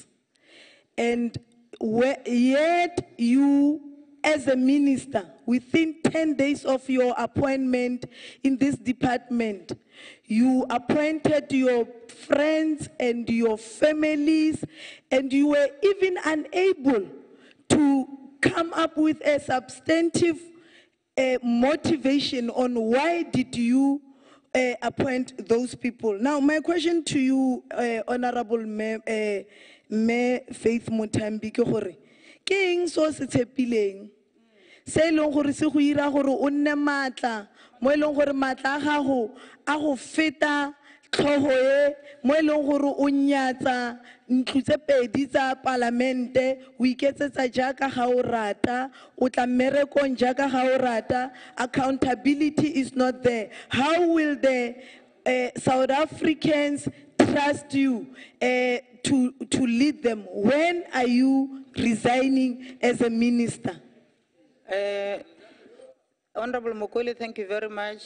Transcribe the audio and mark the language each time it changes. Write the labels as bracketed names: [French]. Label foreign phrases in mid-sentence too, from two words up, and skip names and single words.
[English] And yet you, as a minister, within 10 days of your appointment in this department, you appointed your friends and your families, and you were even unable to come up with a substantive motivation on why did you appoint those people. Now, my question to you, Honorable Me Faith Mutambi, [Tswana] ke gore ke eng so se tshepileng se leng gore se go ira gore o nne matla mo leng gore matla a gago a go feta tlhogo e mo leng gore o nyatsa ntlo tse pedi tsa palamente o iketsetsa jaaka ga o rata o tla mmerekong jaaka ga o rata. [English] Accountability is not there. How will the South Africans trust you to lead them? When are you resigning as a minister? Honorable Mokwele, thank you very much.